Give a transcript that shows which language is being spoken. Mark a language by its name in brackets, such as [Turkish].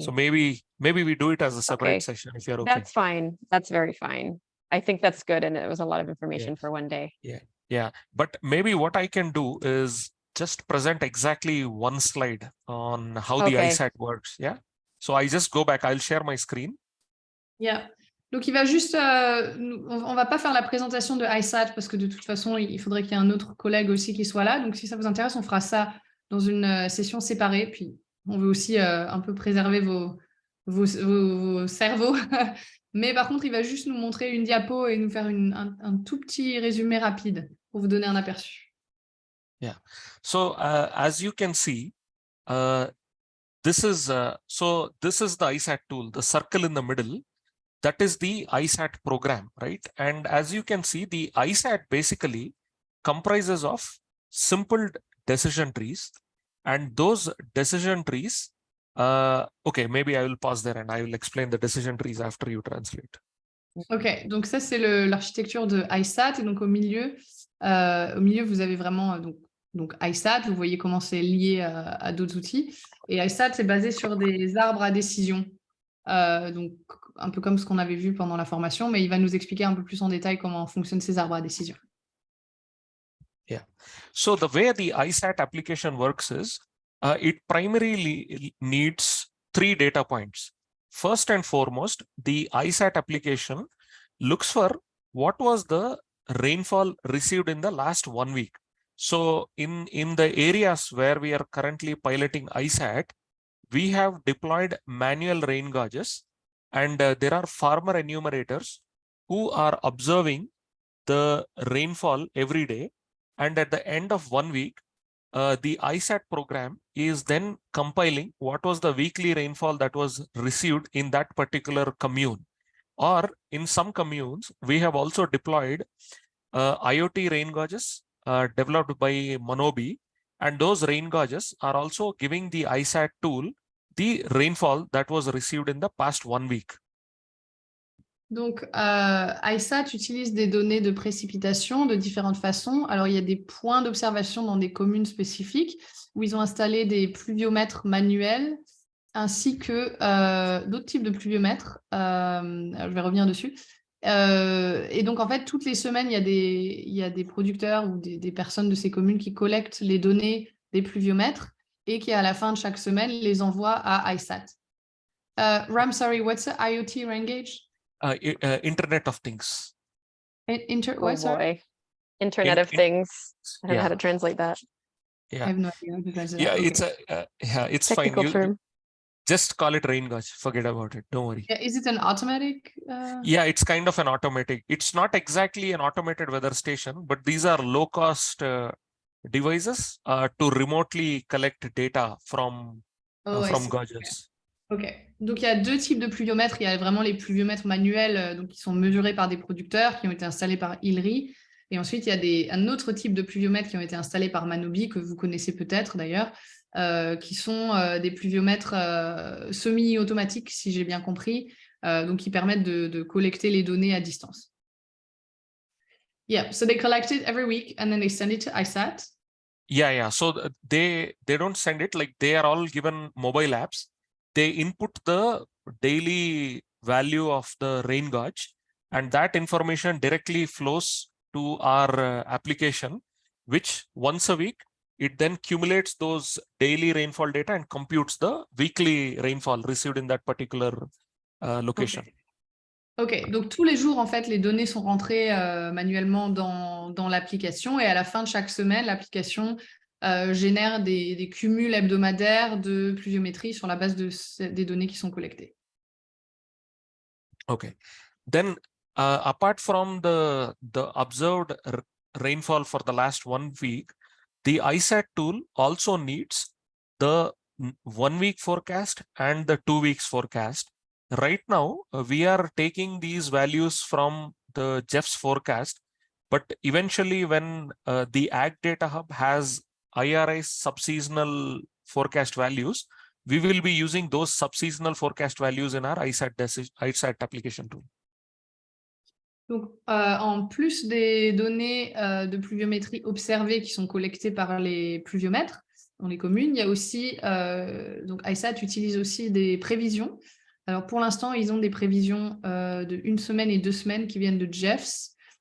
[English] So maybe we do it as a separate session if you're okay. That's fine. That's very fine. I think that's good, and it was a lot of information for one day. Yeah. But maybe what I can do is just present exactly one slide on how the ISAT works. Yeah. So I just go back. I'll share my screen. Yeah. [French] Donc, il va juste, on va pas faire la présentation de ISAT parce que de toute façon, il faudrait qu'il y ait un autre collègue aussi qui soit là. Donc, si ça vous intéresse, on fera ça dans une session séparée. Puis, on veut aussi un peu préserver vos cerveaux. Mais par contre, il va juste nous montrer une diapo et nous faire un tout petit résumé rapide pour vous donner un aperçu. [English] Yeah. So, as you can see, this is the ISAT tool, the circle in the middle. That is the ISAT program, right? And as you can see, the ISAT basically comprises of simple decision trees, and those decision trees, okay, maybe I will pause there and I will explain the decision trees after you translate. [French] Ok, donc ça c'est l'architecture de ISAT, et donc au milieu vous avez vraiment donc ISAT, vous voyez comment c'est lié à d'autres outils, et ISAT c'est basé sur des arbres à décision. Donc un peu comme ce qu'on avait vu pendant la formation, mais il va nous expliquer un peu plus en détail comment fonctionnent ces arbres à décision. [English] Yeah. So the way the ISAT application works is it primarily needs 3 data points. First and foremost, the ISAT application looks for what was the rainfall received in the last 1 week. So in the areas where we are currently piloting ISAT, we have deployed manual rain gauges, and there are farmer enumerators who are observing the rainfall every day. And at the end of 1 week, the ISAT program is then compiling what was the weekly rainfall that was received in that particular commune. Or in some communes, we have also deployed IoT rain gauges developed by Monobi, and those rain gauges are also giving the ISAT tool the rainfall that was received in the past 1 week. [French] Donc, ISAT utilise des données de précipitation de différentes façons. Alors, il y a des points d'observation dans des communes spécifiques où ils ont installé des pluviomètres manuels ainsi que d'autres types de pluviomètres. Je vais revenir dessus. Et donc, en fait, toutes les semaines, il y a des producteurs ou des personnes de ces communes qui collectent les données des pluviomètres et qui, à la fin de chaque semaine, les envoient à ISAT. [English] Ram, sorry, what's the IoT rain gauge? Internet of Things. What, sorry? Boy. Internet of Things. I don't know how to translate that. I have no idea how to translate that. It's it's Technical fine. term. Just call it rain gauge. Forget about it. Don't worry. Yeah, is it an automatic? Yeah, it's kind of an automatic. It's not exactly an automated weather station, but these are low-cost devices to remotely collect data from gauges. Ok. [French] Donc il y a deux types de pluviomètres. Il y a vraiment les pluviomètres manuels, donc qui sont mesurés par des producteurs, qui ont été installés par ILRI. Et ensuite, il y a un autre type de pluviomètres qui ont été installés par Manobi, que vous connaissez peut-être d'ailleurs, qui sont des pluviomètres semi-automatiques, si j'ai bien compris, donc qui permettent de collecter les données à distance. [English] Yeah, so they collect it every week and then they send it to ISAT. Yeah. So they don't send it, like they are all given mobile apps. They input the daily value of the rain gauge, and that information directly flows to our application, which once a week, it then cumulates those daily rainfall data and computes the weekly rainfall received in that particular location. [French] Ok, donc tous les jours, en fait, les données sont rentrées manuellement dans l'application et à la fin de chaque semaine, l'application génère des cumuls hebdomadaires de pluviométrie sur la base des données qui sont collectées. [English] Okay. Then, apart from the observed rainfall for the last 1 week, the ISAT tool also needs the 1 week forecast and the 2 weeks forecast. Right now, we are taking these values from the Jeff's forecast, but eventually when the AgDataHub has IRI subseasonal forecast values, we will be using those subseasonal forecast values in our ISAT application tool. [French] Donc, en plus des données de pluviométrie observées qui sont collectées par les pluviomètres dans les communes, il y a aussi, donc ISAT utilise aussi des prévisions. Alors, pour l'instant, ils ont des prévisions de 1 semaine et 2 semaines qui viennent de Jeff's.